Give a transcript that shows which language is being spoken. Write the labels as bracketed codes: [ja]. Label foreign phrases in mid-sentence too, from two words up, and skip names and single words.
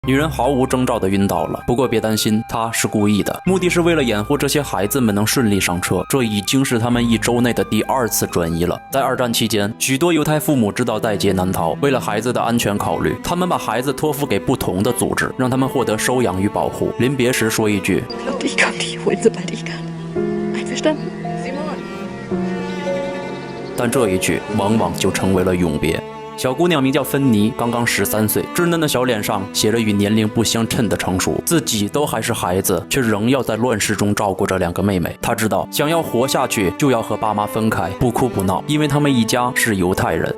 [zh] 女人毫无征兆地晕倒了。不过别担心，她是故意的，目的是为了掩护这些孩子们能顺利上车。这已经是他们1周内的第2次转移了。在2战期间，许多犹太父母知道在劫难逃，为了孩子的安全考虑，他们把孩子托付给不同的组织，让他们获得收养与保护。临别时说一句 [de] Ich komm dich holen, sobald ich kann. Einverstanden? [zh] 但这一句往往就成为了永别。小姑娘名叫芬妮，刚刚13岁，稚嫩的小脸上写着与年龄不相称的成熟。自己都还是孩子，却仍要在乱世中照顾着2个妹妹。她知道，想要活下去，就要和爸妈分开，不哭不闹，因为他们一家是犹太人。